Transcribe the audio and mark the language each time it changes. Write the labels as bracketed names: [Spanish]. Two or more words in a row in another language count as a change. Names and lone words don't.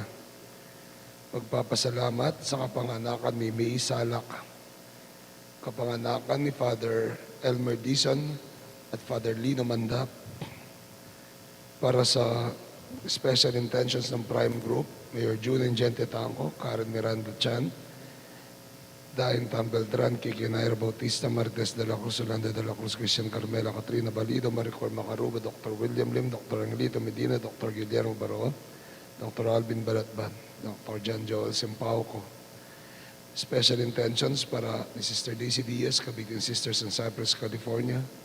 [Filipino] Magpapasalamat sa kapanganakan ni May Salak, kapanganakan ni Father Elmer Dizon at Father Lino Mandap, para sa [English] special intentions [Filipino] ng Prime Group, Mayor June Gente Tanco, Karen Miranda Chan, Dain Tam Beltran, Kiki Nair Bautista, Martes de la Cruz, Yolanda de la Cruz, Christian Carmela, Katrina Balido, Maricor Macaruba, Dr. William Lim, Dr. Angelito Medina, Dr. Guillermo Baron, Dr. Alvin Balatban, Dr. John Joel Simpauco. [English] Special intentions [Filipino] para ni Sister Daisy Diaz, Kabitin Sisters in Cypress, California.